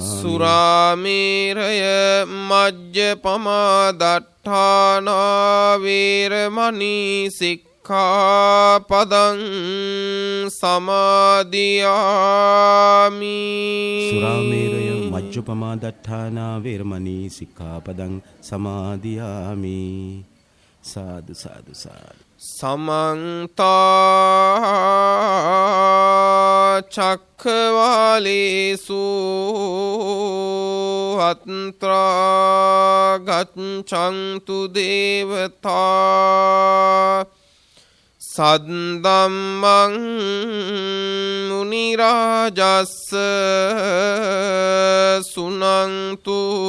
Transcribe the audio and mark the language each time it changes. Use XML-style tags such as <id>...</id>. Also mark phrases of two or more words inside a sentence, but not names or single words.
<pi>සුරාමේරය මජ්ජපමා දට්ඨානා වේරමණී සික්ඛාපදං සමාදියාමි සුරාමේරය මජ්ජපමා දට්ඨානා වේරමණී සික්ඛාපදං සමාදියාමි සාදු සාදු සාදු සමන්ත චක්ඛවාලේසු අත්‍රා ගච්ඡන්තු දේවතා සද්දම්මං මුනි රාජස්ස සුනන්තු</pi>